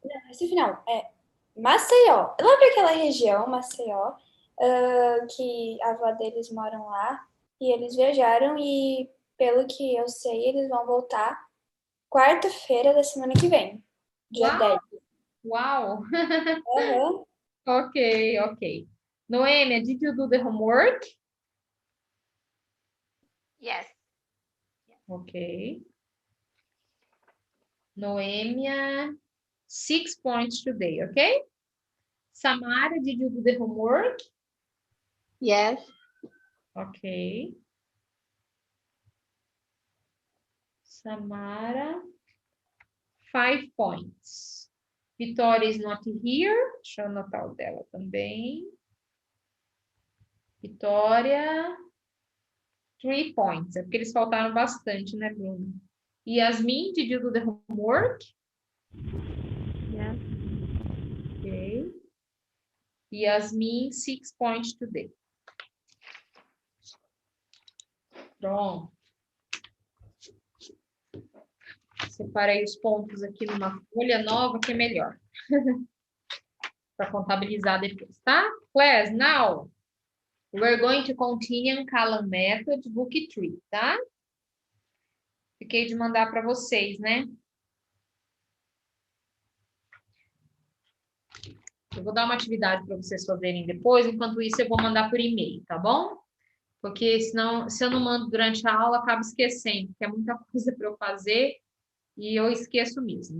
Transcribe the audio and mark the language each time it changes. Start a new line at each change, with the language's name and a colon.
Portuguese: Não, Recife não, é Maceió. Lá para aquela região, Maceió, que a avó deles moram lá. E eles viajaram e, pelo que eu sei, eles vão voltar quarta-feira da semana que vem, dia 10. Uau! Uhum. Ok.
English: Noêmia, did you do the homework? Yes. Ok. Noêmia, 6 points today, ok? Samara, did you do the homework? Yes. Ok. Samara, 5 points. Vitória is not here.
Portuguese: Deixa eu anotar o dela também.
English: Vitória, 3 points.
Portuguese: É porque eles faltaram bastante, né, Bruno?
English: Yasmin, did you do the homework? Yes. Ok. Yasmin, 6 points today.
Portuguese: Pronto. Separei os pontos aqui numa folha nova, que é melhor. Para contabilizar depois, tá?
English: Class, now, we're going to continue column method, book 3,
Portuguese: tá? Fiquei de mandar para vocês, né? Eu vou dar uma atividade para vocês fazerem depois, enquanto isso eu vou mandar por e-mail, tá bom? Porque senão, se eu não mando durante a aula, acabo esquecendo, porque é muita coisa para eu fazer e eu esqueço mesmo.